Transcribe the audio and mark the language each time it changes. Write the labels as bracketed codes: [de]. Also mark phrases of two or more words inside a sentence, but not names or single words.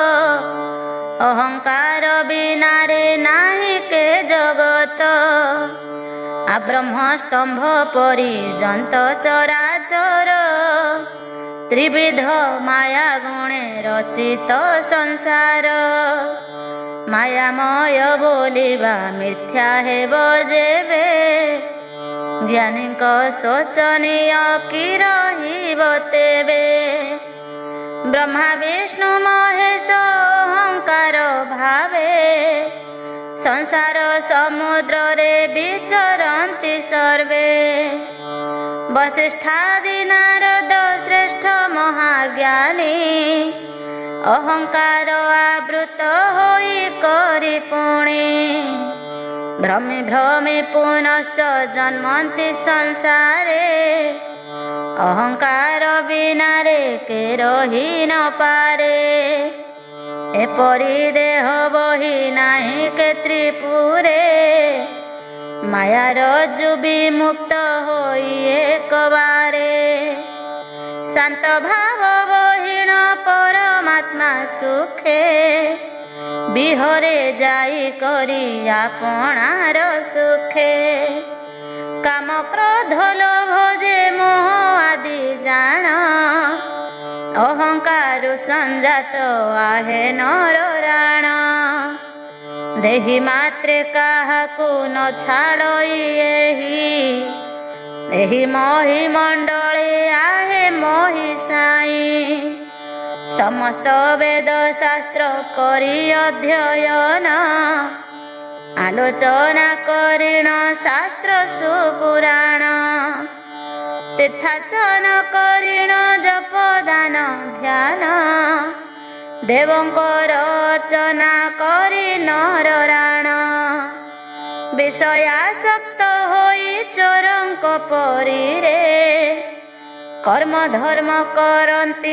[or] ଅହଂକାର ବିନା ରେ ନାହି କେ ଜଗତ ଆ ବ୍ରହ୍ମ ସ୍ତମ୍ଭ ପରି ଜନ୍ତ ଚରାଚର ତ୍ରିବିଧ ମାୟା ଗୁଣେ ରଚିତ ସଂସାର ମାୟାମୟ ବୋଲିବା ମିଥ୍ୟା ହେବ ଯେବେ ଜ୍ଞାନୀ ଶୋଚନୀୟ କି ରହିବ ତେବେ ବ୍ରହ୍ମା ବିଷ୍ଣୁ ମହେଶ ଅହଂକାର ଭାବେ ସଂସାର ସମୁଦ୍ର ରେ ବିଚରନ୍ତି ସର୍ବେ ବସିଷ୍ଠାଦି ନାରଦ ଶ୍ରେଷ୍ଠ ମହାଜ୍ଞାନୀ ଅହଂକାର ଆବୃତ ହୋଇ କରି ପୁଣି ଭ୍ରମେ ଭ୍ରମେ ପୁନଶ୍ଚ ଜନ୍ମନ୍ତି ସଂସାରେ ଅହଂକାର ବିନା ରେ କେ ରହି ନ ପାରେ ଏପରି ଦେହ ବହି ନାହି କେ ତ୍ରିପୁରେ ମାୟାର ରଜ୍ଜୁ ବିମୁକ୍ତ ହୋଇ ଏକ ବାରେ ଶାନ୍ତ ଭାବ ବହିଣ ପରମାତ୍ମା ସୁଖେ ବିହରେ ଯାଇ କରି ଆପଣାର ସୁଖେ କାମ କ୍ରୋଧ ଲୋଭ ଯେ ମୋହ ଆଦି ଜାଣ ଅହଂକାର ସଞ୍ଜାତ ଆହେ ନର ରାଣ ଦେହି ମାତ୍ରେ କାହାକୁ ନ ଛାଡ଼ଇ ଏହି ମୋହି ମଣ୍ଡଳେ ଆହେ ମୋହି ସାଇ ସମସ୍ତ ବେଦ ଶାସ୍ତ୍ର କରି ଅଧ୍ୟୟନ ଆଲୋଚନା କରିଣ ଶାସ୍ତ୍ର ସୁପୁରାଣ ତୀର୍ଥାର୍ଚ୍ଚନ କରିଣ ଜପ ଦାନ ଧ୍ୟାନ ଦେବଙ୍କର ଅର୍ଚ୍ଚନା କରି ନର ରାଣ ବିଷୟାସକ୍ତ ହୋଇ ଚୋରଙ୍କ ପରି ରେ କର୍ମ ଧର୍ମ କରନ୍ତି